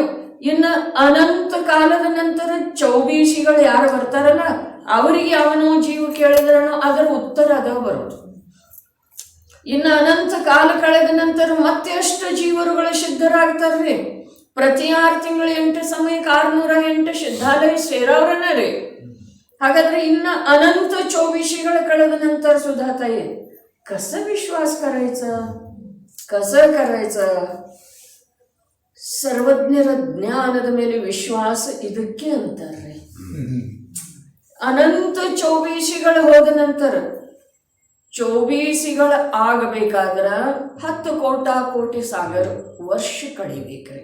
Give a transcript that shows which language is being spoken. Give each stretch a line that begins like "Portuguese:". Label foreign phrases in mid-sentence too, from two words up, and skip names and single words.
Kannada: ಇನ್ನು ಅನಂತ ಕಾಲದ ನಂತರ ಚೌಬೀಸಿಗಳು ಯಾರು ಬರ್ತಾರಲ್ಲ ಅವರಿಗೆ ಯಾವನೋ ಜೀವ ಕೇಳಿದ್ರನೋ ಅದರ ಉತ್ತರ ಅದ ಬರೋದು. ಇನ್ನು ಅನಂತ ಕಾಲ ಕಳೆದ ನಂತರ ಮತ್ತೆ ಎಷ್ಟು ಜೀವರುಗಳು ಸಿದ್ಧರಾಗ್ತಾರ್ರಿ. ಪ್ರತಿ 6 ತಿಂಗಳು 8 ಸಮಯಕ್ಕೆ 608 ಸಿದ್ಧಾಲಯ ಸೇರವ್ರನ್ನ ರೀ. ಹಾಗಾದ್ರೆ ಇನ್ನು अनंत 24 ಕಳೆದ ನಂತರ
Marathi: सुद्धा ताई कसं विश्वास करायचा, कसं करायचं?
Kannada: ಸರ್ವಜ್ಞರ ಜ್ಞಾನದ ಮೇಲೆ ವಿಶ್ವಾಸ ಇದಕ್ಕೆ ಅಂತಾರೆ. ಅನಂತ 24 ಹೋದ ನಂತರ 24 ಆಗಬೇಕಾದ್ರ 10 ಕೋಟಿ ಸಾಗರ ವರ್ಷ ಕಳಿಬೇಕ್ರಿ.